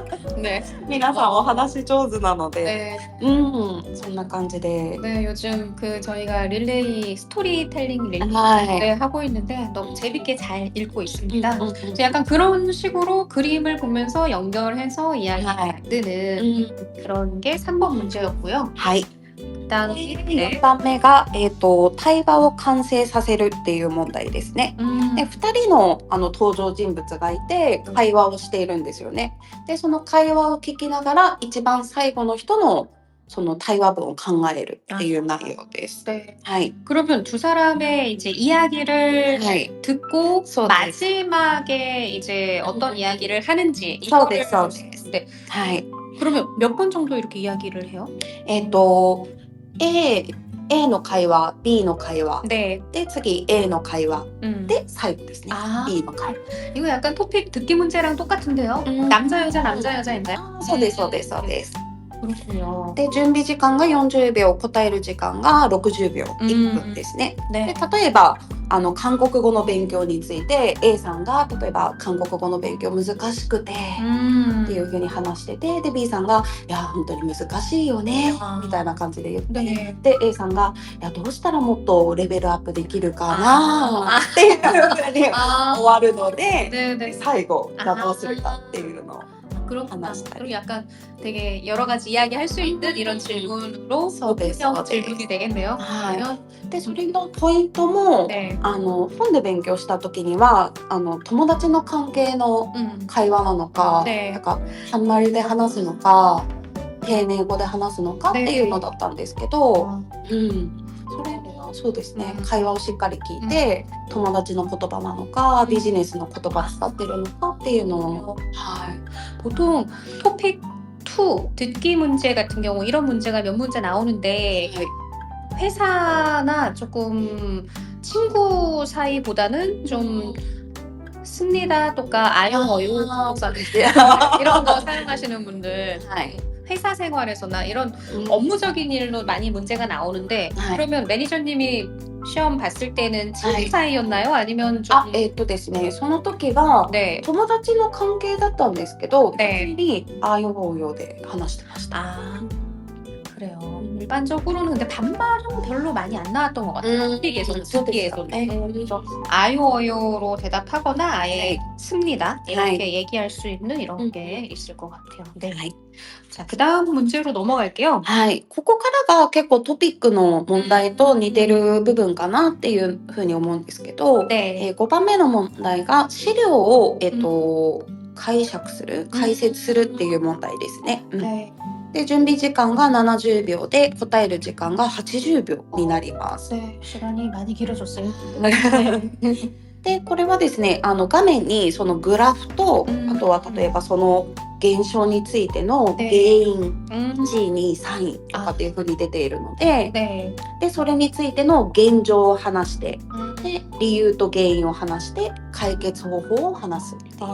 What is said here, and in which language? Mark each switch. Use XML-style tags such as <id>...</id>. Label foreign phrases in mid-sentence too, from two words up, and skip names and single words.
<ko>네.</ko> <ja>皆さんお話上手なので、</ja> <ko>네.</ko> <ja>そんな感じで、</ja> <ko>네, 요즘 그 저희가</ko> <en>relay storytelling relay</en> <ja>はい。</ja> <ko>네, 하고 있는데 너무 재밌게 잘 읽고 있습니다.</ko> <ja>うん</ja> <ko>그래서 약간 그런 식으로 그림을 보면서 연결해서 이야기 네. 만드는 그런 게 3번 문제였고요.</ko> <ja>はい。</ja> <ko>그다음에</ko> <ja>4番目が、対話を完成させるっていう問題ですね。で2人の登場人物がいて会話をしているんですよね。でその会話を聞きながら一番最後の人のその対話文を考えるっていう内容です。</ja> <ko>네.</ko> <ja>はい</ja> <ko>그러면 두 사람의 이제 이야기를</ko> <ja>はい</ja> <ko>듣고</ko> <ja>そうです</ja> <ko>마지막에 이제 어떤 이야기를 하는지</ko> <ja>そうです</ja> <ko>이거를</ko> <ja>そうです</ja> <ko>네.</ko> <ja>はい</ja> <ko>그러면 몇 번 정도 이렇게 이야기를 해요?</ko> <ja>A の会話 B の会話</ja> <ko>네.</ko> <ja>で次 A の会話</ja> <ko>음.</ko> <ja>で最後ですね</ja> <ko>아.</ko> <ja>B の会話</ja> <ko>이거 약간 토픽 듣기 문제랑 똑같은데요? 남자 여자 남자 여자인가요?</ko> <ja>そうですそうですそうです</ja> <ko>그렇군요.</ko> <ja>で準備時間が40秒答える時間が60秒1分ですね、で</ja> <ko>네.</ko> <ja>例えば韓国語の勉強について A さんが例えば韓国語の勉強難しくてっていう風に話してて、で B さんがいや本当に難しいよねみたいな感じで言って、ねで A さんがいやどうしたらもっとレベルアップできるかなっていう風に終</ja> <ko>아.</ko> <ja>わるので、</ja> <ko>네네.</ko> <ja>最後どうするかっていうのを</ja> <ko>그렇구나. 하나씩. 그리고 약간 되게 여러 가지 이야기할 수 있는 이런 질문으로</ko> <ja>소대스,</ja> <ko>오픈형</ko> <ja>소대스.</ja> <ko>질문이 되겠네요.</ko> <ja>はい</ja> <ko>그러면</ko> <ja>でそれのポイントも</ja> <ko>네.</ko> <ja>本で勉強した時には友達の関係の会話なのか、</ja> <ko>네.</ko> <ja>なんか한마리で話すのか丁寧語で話すのかっていうのだったんですけど、 それはそうですね、会話をしっかり聞いて、友達の言葉なのかビジネスの言葉使ってるのかっていうのを、はい、</ja> <ko>보통 토픽 2 듣기 문제 같은 경우 이런 문제가 몇 문제 나오는데 회사나 조금 친구 사이보다는 좀 씁니다 또까 아영어요 이런 거 사용하시는 분들</ko> <ja>はい</ja> <ko>회사 생활에서나 이런 업무적인 일로 많이 문제가 나오는데 그러면 매니저님이 시험 봤을 때는 친구 사이였나요? 아니면 좀</ko> <ja>ですね、その時は</ja> <ko>네.</ko> <ja>友達の関係だったんですけど、</ja> <ko>네.</ko> <ja>普通にあようよで話してました。</ja> <ko>아 그래요. 일반적으로는 근데 반말은 별로 많이 안 나왔던 것 같아요. 토픽에서는 듣기에서는. 그래서 아요어요로 대답하거나 아예 씁니다. 이렇게 얘기할 수 있는 이런 게 있을 것 같아요. 네. 자, 그다음 문제로 넘어갈게요.</ko> <ja>はい、ここからが結構トピックの問題と似てる部分かなっていうふうに思うんですけど、</ja> <ko>네.</ko> <ja>5番目の問題が資料を、解釈する、解説するっていう問題ですね。</ja> <ko>네.</ko> <ja>で準備時間が70秒で答える時間が80秒になります。</ja> <ko>네, 시간이 많이 길어졌어요.</ko> <ja>でこれはですね、画面にそのグラフと、あとは例えばその現象についての原因、1位2位3位とかっていう風に出ているので、</ja> <ko>네.</ko> <ja>でそれについての現状を話して、で理由と原因を話して解決方法を話すっていう、</ja>